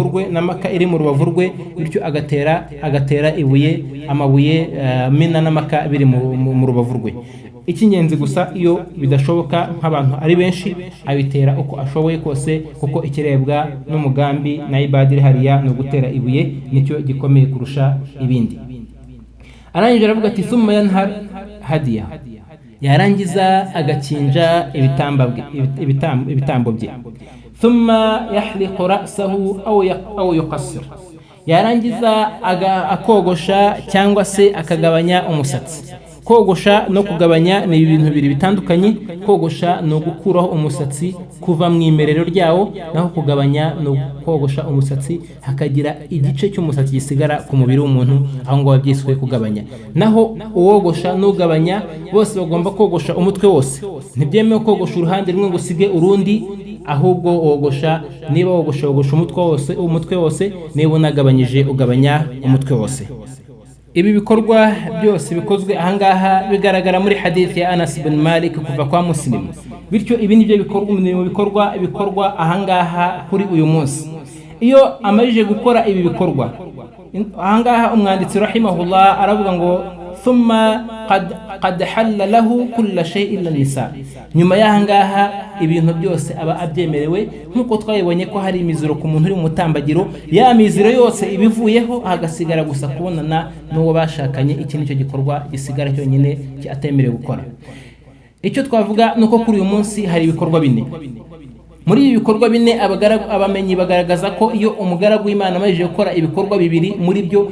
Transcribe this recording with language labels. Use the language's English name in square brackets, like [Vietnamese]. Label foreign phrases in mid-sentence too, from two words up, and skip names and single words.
[Kinyarwanda] rwe na Maka iri mu rubavu rwe bityo agatera ibuye amabuye Mina na Maka biri mu rubavu rwe ikingenzi gusa iyo bidashoboka nk'abantu ari benshi abitera uko ashoboye kose kuko ikirebwa n'umugambi na ibadiri hariya no gutera ibuye nicyo gikomeye kurusha ibindi arangije aravuga ati [Arabic] ثم ينحر هديه [Kinyarwanda] yarangiza agakinja ibitambo bye [Arabic] ثم يحلق رأسه أو يقصر [Kinyarwanda] yarangiza akogosha cyangwa se akagabanya umusatsi kogosha no kugabanya ni ibintu bibiri bitandukanye kogosha no gukuraho umusatsi kuva mu imerero ryawo naho kugabanya no kogosha umusatsi hakagira igice cy'umusatsi gisigara ku mubiri w'umuntu aho ngo babyiswe kugabanya naho uwogosha n'ugabanya bose bagomba kogosha umutwe wose ntibyemewe kogosha uruhande rumwe ngo usige urundi ahubwo wogosha niba wogosha umutwe wose niba unagabanyije ugabanya umutwe wose ibi bikorwa byose bikozwe ahangaha bigaragara muri hadithi ya Anas ibn Malik kuva kwa Muslim bityo ibi nibyo bikorwa ahangaha kuri uyu munsi iyo amajije gukora ibi bikorwa ahangaha umwanditsi rahimahullah aravuga ngo [Arabic] ثم قد حل له كل شيء إلا النساء [Kinyarwanda] nyuma y'ahangaha ibintu byose aba abyemerewe nkuko twayibonye ko hari imiziro ku muntu uri mu mutambagiro ya miziro yose ibivuyeho hagasigara gusa kubonana n'uwo bashakanye iki nicyo gikorwa gisigara cyonyine cyatemerewe gukora icyo twavuga nuko kuri uyu munsi hari ibikorwa bine muri ibi bikorwa bine abamenyi bagaragaza ko iyo umugaragu w'Imana amajije gukora ibikorwa bibiri muri byo